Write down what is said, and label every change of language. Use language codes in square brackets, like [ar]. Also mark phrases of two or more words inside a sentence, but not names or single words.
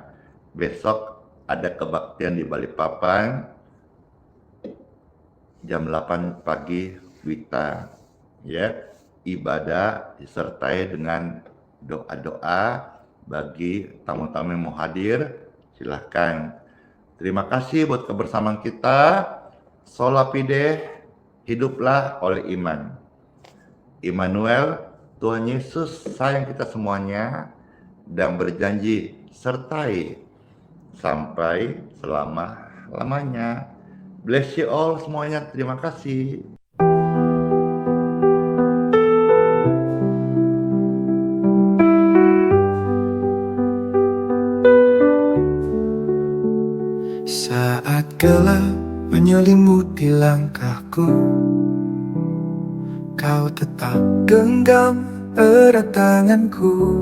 [id] Besok ada kebaktian di Balikpapan jam 8 pagi WITA ya. Ibadah disertai dengan doa-doa bagi tamu-tamu yang mau hadir. Silahkan. Terima kasih buat kebersamaan kita. [la] Sola fide, [id] hiduplah oleh iman. Immanuel, Tuhan Yesus sayang kita semuanya dan berjanji sertai sampai selama-lamanya. [en] Bless you all [id] semuanya. Terima kasih. Saat gelap menyelimuti langkahku, kau tetap genggam erat tanganku.